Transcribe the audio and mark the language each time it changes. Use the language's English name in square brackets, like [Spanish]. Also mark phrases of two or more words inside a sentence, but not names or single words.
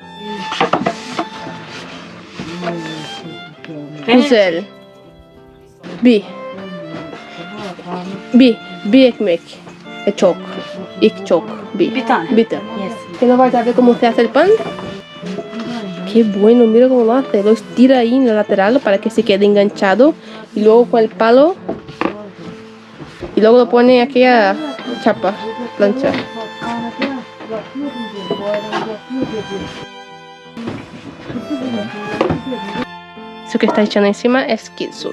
[Turkish] Uzel. Bir ekmek. Çok. Çok. Bir tane. Bir tane. [Spanish] ¿Que no vais a ver cómo se hace el pan? Qué bueno, mira cómo lo hace. Lo estira ahí en la lateral para que se quede enganchado. Y luego con el palo. Y luego lo pone aquí a chapa, plancha. Eso que está echando encima es queso.